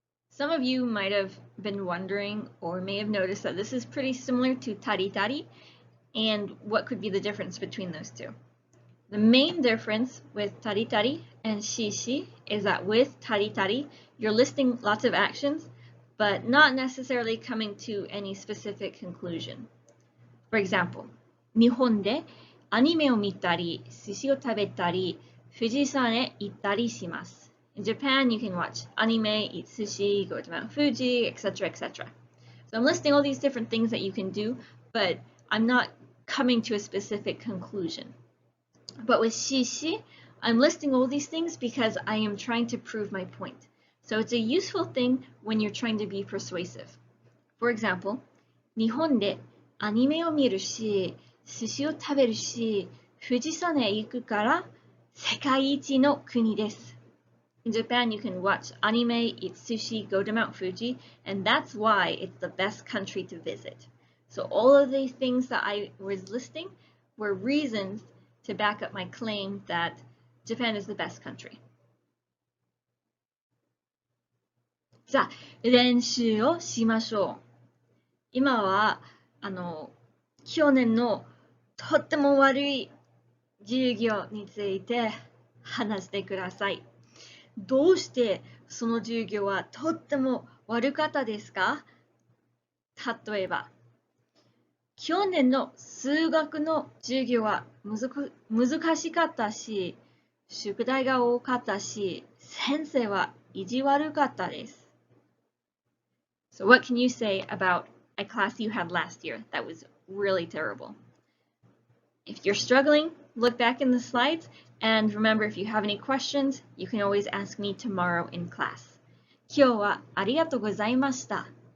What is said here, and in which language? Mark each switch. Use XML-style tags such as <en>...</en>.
<en>Some of you might have been wondering or may have noticed that this is pretty similar to tari, and what could be the difference between those two? The main difference with tari and shi is that with tari, you're listing lots of actions, but not necessarily coming to any specific conclusion. For example,</en> <ja>日本でアニメを見たり、寿司を食べたり、富士山へ行ったりします。</ja> <en>In Japan, you can watch anime, eat sushi, go to Mount Fuji, etc., etc. So I'm listing all these different things that you can do, but I'm not coming to a specific conclusion. But with shi, I'm listing all these things because I am trying to prove my point. So it's a useful thing when you're trying to be persuasive. For example,</en> <ja>日本でアニメを見るし、寿司を食べるし、富士山へ行くから世界一の国です。</ja> <en>In Japan, you can watch anime, eat sushi, go to Mount Fuji, and that's why it's the best country to visit. So all of these things that I was listing were reasons to back up my claim that Japan is the best country.</en> <ja>さあ、練習をしましょう。今は、去年のとっても悪い授業について話してください。どうしてその授業はとっても悪かったですか？例えば、去年の数学の授業は難しかったし、宿題が多かったし、先生は意地悪かったです。</ja> <en>So what can you say about a class you had last year that was really terrible? If you're struggling, look back in the slides, and remember, if you have any questions, you can always ask me tomorrow in class.</en> <ja>今日はありがとうございました。</ja>